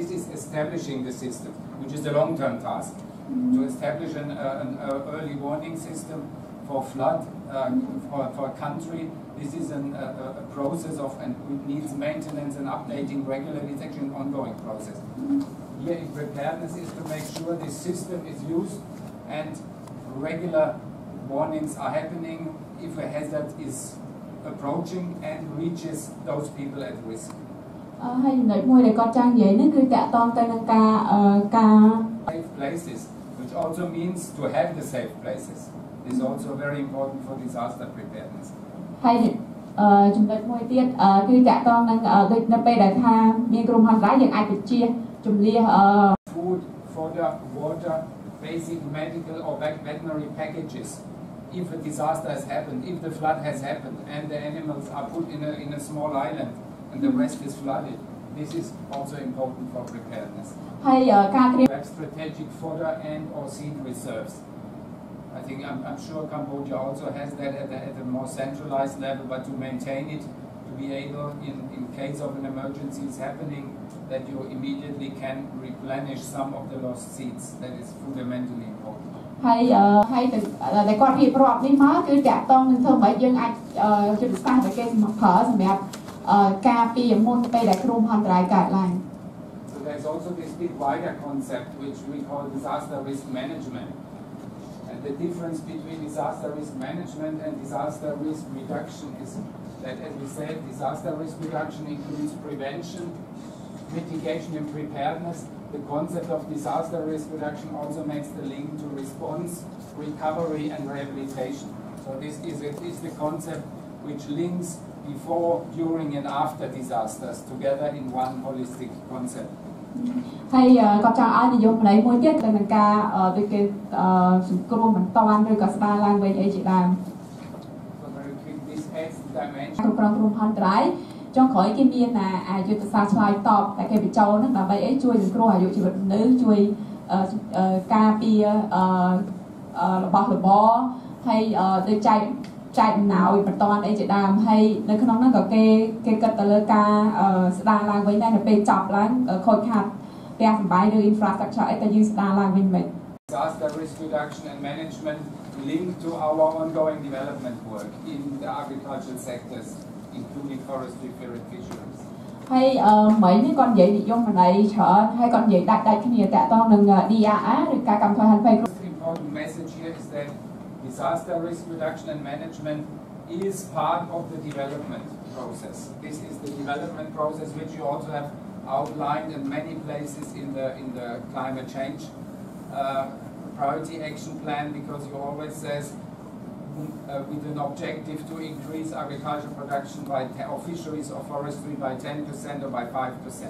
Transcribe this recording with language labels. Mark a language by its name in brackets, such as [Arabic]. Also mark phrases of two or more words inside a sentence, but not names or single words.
[English] This is establishing the system, which is a long-term task. To establish an early warning system for flood for a country, this is a process of and it needs maintenance and updating regularly. It's actually an ongoing process. Here in preparedness is to make sure this system is used and regular warnings are happening if a hazard is approaching and reaches those people at risk. [Khmer] ហើយចំណុចមួយដែលគាត់ចង់និយាយនេះគឺតកតងទៅនឹងការ [English] safe places, which also means to have the safe places. This is also very important for disaster preparedness. [Khmer] ហើយចំណុចមួយទៀតគឺតកតងនឹងដូចនៅពេលដែលថាមានគ្រោះមហន្តរាយយើងអាចបញ្ជាជំនះ [English] food, fodder, water, basic medical or veterinary packages. If a disaster has happened, if the flood has happened and the animals are put in a small island and the rest is flooded, this is also important for preparedness. [Khmer] ហើយការត្រៀម [English] Have strategic fodder and or seed reserves. I think I'm sure Cambodia also has that at a more centralized level, but to maintain it, to be able in case of an emergency is happening, that you immediately can replenish some of the lost seeds. That is fundamentally important. [Khmer] ហើយតែគាត់រៀបរាប់នេះមកគឺតាក់ទងនឹងធ្វើម៉េចយើងអាចយុទ្ធសាស្ត្រដែលគេប្រើសម្រាប់ការពារមុនពេលដែលគ្រោះមហន្តរាយកើតឡើង [English] So there's also this bit wider concept which we call disaster risk management. And the difference between disaster risk management and disaster risk reduction is that, as we said, disaster risk reduction includes prevention, mitigation and preparedness. The concept of disaster risk reduction also makes the link to response, recovery and rehabilitation. So this is the concept which links before, during and after disasters together in one holistic concept. [Khmer] ហើយក៏ចង់ឲ្យនិយមន័យមួយទៀតទៅនឹងការដូចគេសង្គ្រោះបន្ទាន់ឬក៏ស្ដារឡើងវិញអីជាដើម [English] So very quick, this adds the dimension. [Khmer] គ្រប់គ្រងគ្រោះមហន្តរាយចុងក្រោយគេមានយុទ្ធសាស្ត្រឆ្លើយតបតែគេបញ្ចូលហ្នឹងដើម្បីអីជួយសង្គ្រោះអាយុជីវិតមនុស្សជួយការពាររបស់របរហើយដូចចែកអំណោយបន្ទាន់អីជាដើមហើយនៅក្នុងហ្នឹងក៏គេគិតទៅលើការស្ដារឡើងវិញដែរនៅពេលចប់ឡើងខូចខាតផ្ទះសម្បែងឬ infrastructure អីតែយើងស្ដារឡើងវិញមិន [English] Disaster risk reduction and management linked to our ongoing development work in the agricultural sectors, including forestry, fisheries. [Khmer] ហើយមិញនេះគាត់និយាយនិយមន័យច្រើនហើយគាត់និយាយដាច់គ្នាតាក់ទងនឹង DRR ឬការកាត់បន្ថយហានិភ័យ [English] Important message here is that disaster risk reduction and management is part of the development process. This is the development process which you also have outlined in many places in the climate change priority action plan, because you always says with an objective to increase agricultural production by or fisheries or forestry by 10% or by 5%.